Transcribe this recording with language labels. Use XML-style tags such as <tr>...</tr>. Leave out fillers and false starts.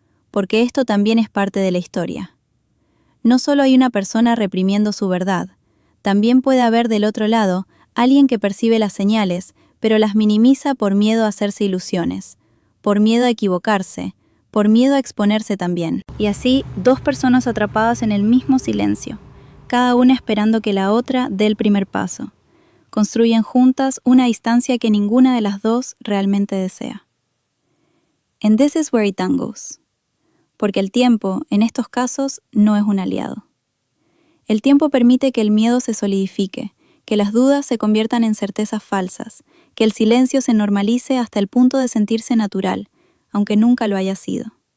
<es>Porque esto también es parte de la historia. No solo hay una persona reprimiendo su verdad, también puede haber del otro lado alguien que percibe las señales, pero las minimiza por miedo a hacerse ilusiones, por miedo a equivocarse, por miedo a exponerse también. Y así, dos personas atrapadas en el mismo silencio, cada una esperando que la otra dé el primer paso. Construyen juntas una distancia que ninguna de las dos realmente desea.</es> <en>And this is where it goes.</en> <es>Porque el tiempo, en estos casos, no es un aliado. El tiempo permite que el miedo se solidifique, que las dudas se conviertan en certezas falsas, que el silencio se normalice hasta el punto de sentirse natural, aunque nunca lo haya sido.</es>